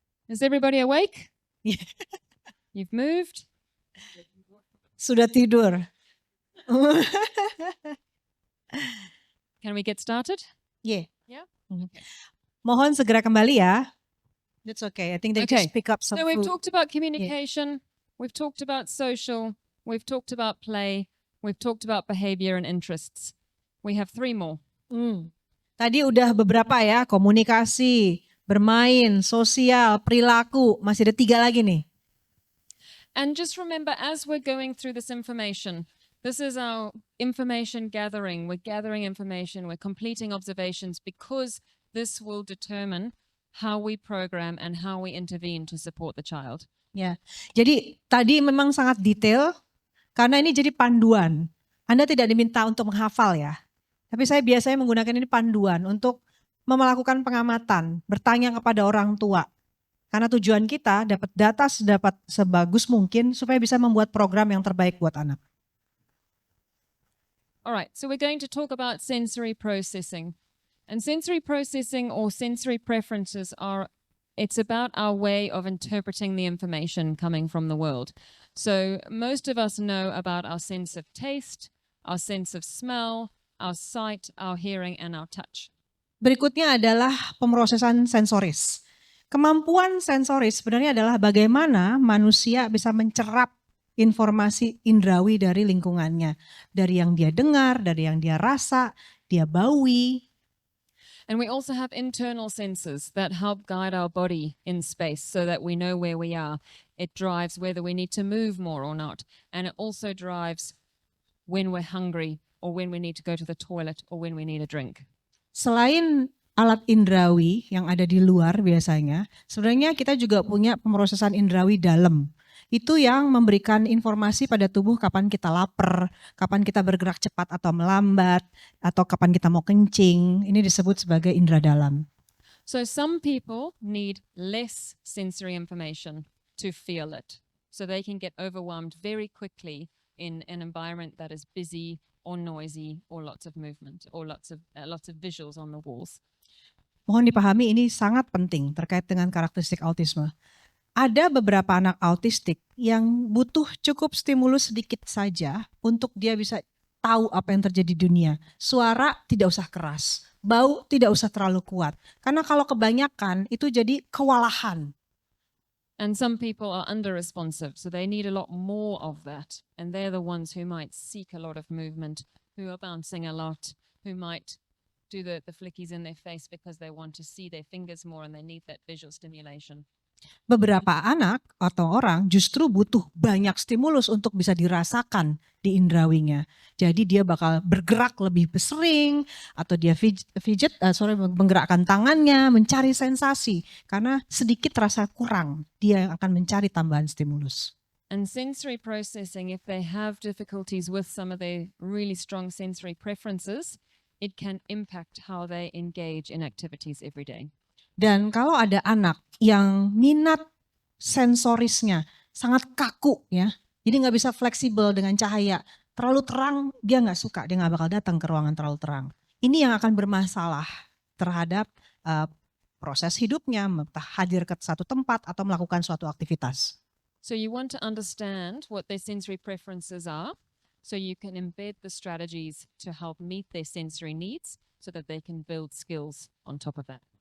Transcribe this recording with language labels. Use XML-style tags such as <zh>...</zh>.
<en>Is everybody awake? You've moved?</en> <id>Sudah tidur.</id> <en>Can we get started? Yeah. Yeah.</en> <id>Mohon segera kembali ya.</id> <en>That's okay. I think they just pick up some So we've food. talked about communication, we've talked about social, we've talked about play, we've talked about behavior and interests. We have 3 more.</en> <id>Tadi udah beberapa ya, komunikasi, bermain, sosial, perilaku. Masih ada 3 lagi nih.</id> <en>And just remember, as we're going through this information, this is our information gathering. We're gathering information, we're completing observations because this will determine how we program and how we intervene to support the child.</en> <id>Ya, jadi tadi memang sangat detail karena ini jadi panduan. Anda tidak diminta untuk menghafal ya, tapi saya biasanya menggunakan ini panduan untuk melakukan pengamatan, bertanya kepada orang tua. Karena tujuan kita dapat data sebagus mungkin supaya bisa membuat program yang terbaik buat anak.</id> <en>All right, so we're going to talk about sensory processing. And sensory processing or sensory preferences it's about our way of interpreting the information coming from the world. So most of us know about our sense of taste, our sense of smell, our sight, our hearing, and our touch.</en> <id>Berikutnya adalah pemrosesan sensoris. Kemampuan sensoris sebenarnya adalah bagaimana manusia bisa mencerap informasi indrawi dari lingkungannya. Dari yang dia dengar, dari yang dia rasa, dia baui.</id> <en>And we also have internal senses that help guide our body in space so that we know where we are. It drives whether we need to move more or not. And it also drives when we're hungry or when we need to go to the toilet or when we need a drink.</en> <id>Selain alat indrawi yang ada di luar biasanya, sebenarnya kita juga punya pemrosesan indrawi dalam. Itu yang memberikan informasi pada tubuh kapan kita lapar, kapan kita bergerak cepat atau melambat, atau kapan kita mau kencing. Ini disebut sebagai indera dalam.</id> <en>So some people need less sensory information to feel it. So they can get overwhelmed very quickly in an environment that is busy or noisy or lots of movement or lots of visuals on the walls.</en> <id>Mohon dipahami ini sangat penting terkait dengan karakteristik autisme. Ada beberapa anak autistik yang butuh cukup stimulus sedikit saja untuk dia bisa tahu apa yang terjadi di dunia. Suara tidak usah keras, bau tidak usah terlalu kuat. Karena kalau kebanyakan itu jadi kewalahan.</id> <en>And some people are under-responsive, so they need a lot more of that. And they're the ones who might seek a lot of movement, who are bouncing a lot, who might do the flickies in their face because they want to see their fingers more and they need that visual stimulation.</en> <id>Beberapa anak atau orang justru butuh banyak stimulus untuk bisa dirasakan di indrawinya. Jadi dia bakal bergerak lebih sering atau dia menggerakkan tangannya, mencari sensasi. Karena sedikit rasa kurang, dia akan mencari tambahan stimulus.</id> <en>And sensory processing, if they have difficulties with some of their really strong sensory preferences, it can impact how they engage in activities every day.</en> <id>Dan kalau ada anak yang minat sensorisnya sangat kaku ya, jadi nggak bisa fleksibel dengan cahaya, terlalu terang dia nggak suka, dia nggak bakal datang ke ruangan terlalu terang. Ini yang akan bermasalah terhadap proses hidupnya, hadir ke satu tempat atau melakukan suatu aktivitas.</id> <en>So you want to understand what their sensory preferences are, so you can embed the strategies to help meet their sensory needs so that they can build skills on top of that.</en>